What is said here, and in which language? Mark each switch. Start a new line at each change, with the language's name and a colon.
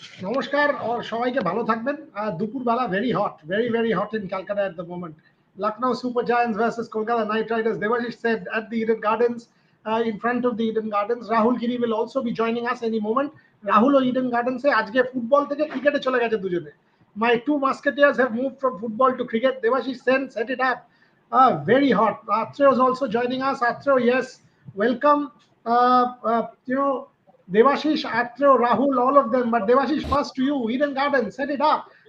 Bangla: নমস্কার
Hindi: और
Bangla: সবাইকে ভালো থাকবেন। দুপুরবেলা
English: very hot, very hot in Calcutta at the moment. Lucknow Super Giants versus Kolkata Knight Riders. Devashish said at the Eden Gardens, in front of the Eden Gardens. Rahul Giri will also be joining us any moment.
Bangla: Rahul O Eden Gardens এ আজকে football থেকে ক্রিকেটে চলে গেছে দুজনে।
English: My two musketeers have moved from football to cricket. Devashish Sen set it up. Very hot. Atreo is also joining us. Atreo, yes, welcome. You know, Devashish, Atreo, Rahul, all of them. But Devashish, first to you, Eden Garden, set it up.